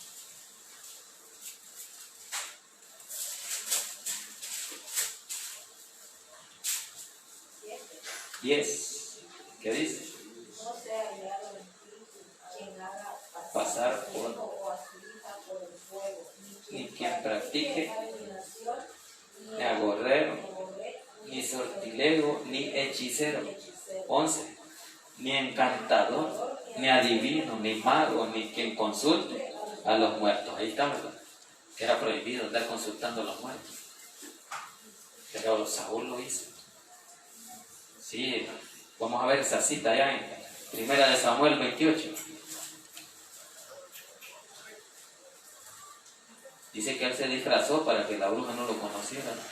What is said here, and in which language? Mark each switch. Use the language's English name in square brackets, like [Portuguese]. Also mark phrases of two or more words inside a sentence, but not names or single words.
[Spanish] ¿Qué dice? No sea hallado en ti quien haga pasar por o a su hija por el fuego, ni quien practique adivinación, ni agorrero, ni sortilego, ni hechicero. 11. Ni encantador, ni adivino, ni mago, ni quien consulte a los muertos. Ahí está, ¿verdad? Que era prohibido andar consultando a los muertos. Pero Saúl lo hizo. Sí, vamos a ver esa cita allá en 1 Samuel 28. Dice que él se disfrazó para que la bruja no lo conociera.